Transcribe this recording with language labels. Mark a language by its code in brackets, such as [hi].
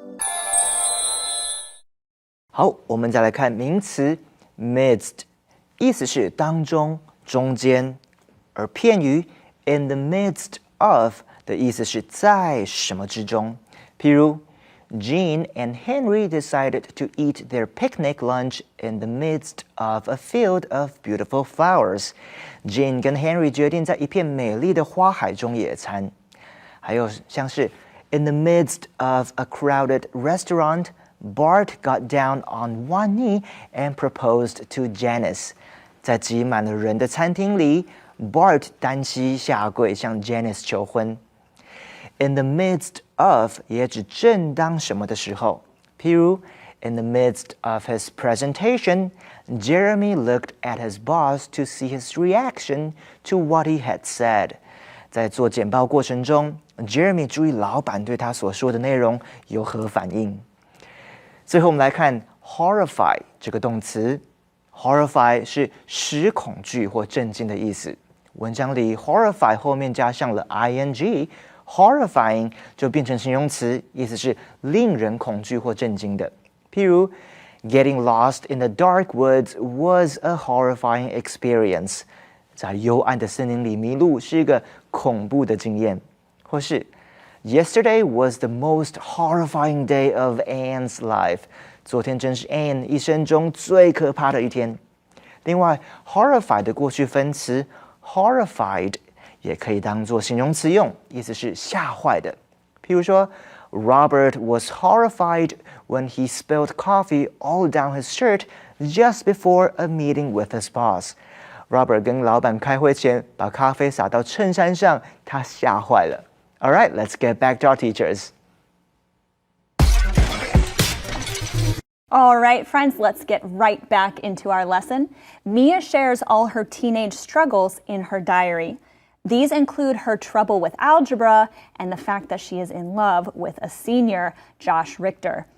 [zh] "好，我们再来看名词 midst， 意思是当中、中间，而片语 [en] in the midst of [zh] 的意思是在什么之中。 [en] 譬如 Jean and Henry decided to eat their picnic lunch in the midst of a field of beautiful flowers. [zh] Jean 跟 Henry 决定在一片美丽的花海中野餐。 [en] 还有像是 in the midst of a crowded restaurant, Bart got down on one knee and proposed to Janice. [zh] 在挤满了人的餐厅里 Bart 单膝下跪向 Janice 求婚。 [en] In the midst of [zh] 也指正当什么的时候，譬如 [en] in the midst of his presentation, Jeremy looked at his boss to see his reaction to what he had said. [zh] 在做简报过程中 ，Jeremy 注意老板对他所说的内容有何反应。最后我们来看 horrify 这个动词 ，horrify 是使恐惧或震惊的意思。文章里 horrify 后面加上了 ing。Horrifying 就变成形容词，意思是令人恐惧或震惊的。 [en] 譬如 Getting lost in the dark woods was a horrifying experience. [zh] 在幽暗的森林里迷路是一个恐怖的经验。 [en] 或是 Yesterday was the most horrifying day of Anne's life. [zh] 昨天真是 Anne 一生中最可怕的一天。另外 horrify 的过去分词 horrified也可以当作形容词用，意思是吓坏的。 [en] 譬如说 Robert was horrified when he spilled coffee all down his shirt just before a meeting with his boss. [zh] Robert 跟老板开会前把咖啡洒到衬衫上，他吓坏了。 [en] All right, let's get back to our teachers. All right, friends, let's get right back into our lesson. Mia shares all her teenage struggles in her diary. These include her trouble with algebra and the fact that she is in love with a senior, Josh Richter.